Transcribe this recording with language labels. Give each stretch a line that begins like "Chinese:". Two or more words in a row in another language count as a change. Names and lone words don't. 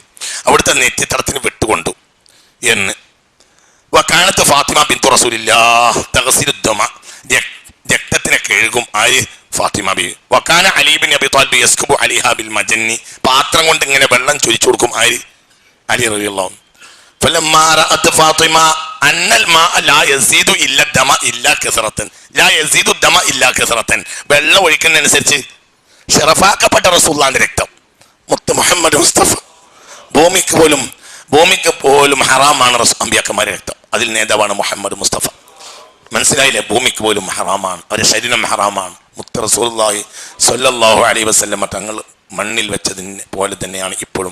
Malayalam: അവിടുത്തെ നെറ്റിത്തടത്തിന് വിട്ടുകൊണ്ടു എന്ന്.
Arabic: وكانت فاطمة بنت رسول الله تغسل الدم,
Malayalam: രക്തത്തിനെ കഴുകും. ആര്? ഫാത്തിമ ബീവി.
Arabic: وكان علي بن أبي طالب يسكب عليها بالمجن,
Malayalam: പാത്രം കൊണ്ട് ഇങ്ങനെ വെള്ളം ചൊരിച്ചു കൊടുക്കും. ആര്? അലി
Arabic: رضي الله عنه. فلما رأت فاطمة أن الماء لا يزيد إلا الدم إلا كثرة لا يزيد الدم إلا كثرة,
Malayalam: വെള്ളം ഒഴിക്കുന്നതനുസരിച്ച് ഷറഫാക്കപ്പെട്ട റസൂലുള്ളാഹിന്റെ രക്തം മുത്ത് മുഹമ്മദ് മുസ്തഫ ഭൂമിക്ക് പോലും ഹറാമാണ് അമ്പിയാക്കന്മാരുടെ രക്തം. അതിൽ നേതാവാണ് മുഹമ്മദ് മുസ്തഫ. മനസ്സിലായില്ലേ? ഭൂമിക്ക് പോലും ഹറാമാണ്, അവരുടെ ശരീരം ഹറാമാണ്. മുത്ത് റസൂലുള്ളാഹി
Arabic: صلى الله عليه وسلم
Malayalam: തങ്ങൾ മണ്ണിൽ വെച്ചതിന് പോലെ തന്നെയാണ് ഇപ്പോഴും.